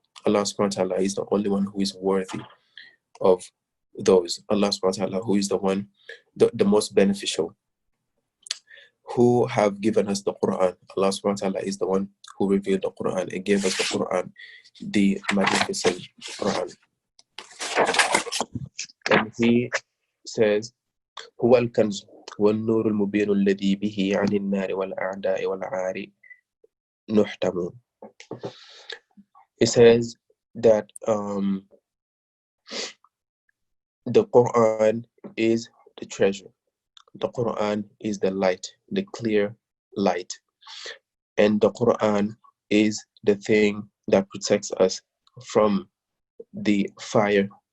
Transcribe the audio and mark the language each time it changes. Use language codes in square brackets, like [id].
[en] Allah subhanahu wa ta'ala is the only one who is worthy of those. Allah subhanahu wa ta'ala who is the one, the most beneficial, who have given us the Quran. Allah subhanahu wa ta'ala is the one who revealed the Quran and gave us the Quran, the magnificent Quran. And he says, [ar] هو الكنز والنور المبين الذي به عن النار والأعداء والعار نحتم. [en] He says that the Quran is the treasure. The Quran is the light, the clear light. And the Quran is the thing that protects us from the fire.